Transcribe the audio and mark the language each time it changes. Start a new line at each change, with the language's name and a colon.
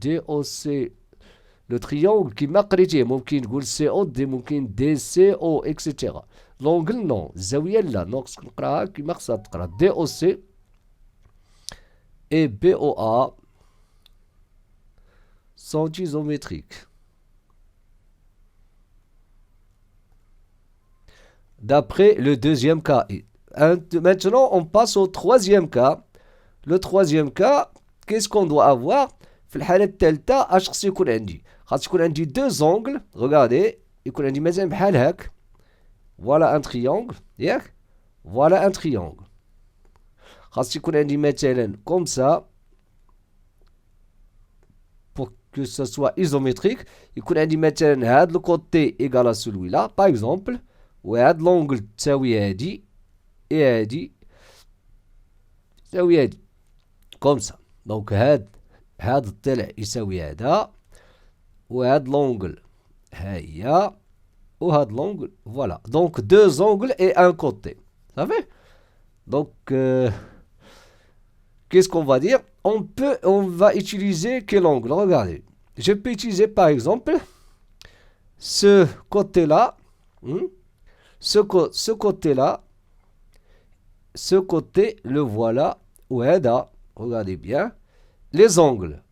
French: DOC, le triangle qui
Arabic: مقريتيه ممكن نقول
French: COD,
Arabic: ممكن
French: DCO, etc. L'angle non,
Arabic: الزاوية لا,
French: donc
Arabic: نقراها كيما خصها تقرا.
French: DOC et BOA sont isométriques. D'après le deuxième cas. Maintenant, on passe au troisième cas. Le troisième cas, qu'est-ce qu'on doit avoir?
Arabic: في الحالة الثالثة اش خص يكون عندي؟ خاص يكون عندي
French: deux angles. Regardez,
Arabic: يكون عندي مثلا بحال هاك.
French: Voilà un triangle,
Arabic: ياك؟
French: Voilà un triangle.
Arabic: خاص يكون عندي مثلا
French: comme ça. Pour que ce soit isométrique,
Arabic: يكون عندي مثلا هاد
French: le côté égal à celui-là, par exemple.
Arabic: وهاد l'angle تساوي هادي
French: et
Arabic: هادي تساوي هادي.
French: Comme ça. Donc
Arabic: هاد الضلع يساوي هذا, وهاد l'angle ها هي, وهاد l'angle,
French: voilà. Donc deux angles et un côté. Ça fait? Donc qu'est-ce qu'on va dire? On va utiliser quel angle? Regardez. Je peux utiliser par exemple ce côté-là, ce côté-là, ce côté, le voilà, ou
Arabic: هذا.
French: Regardez bien. Les angles.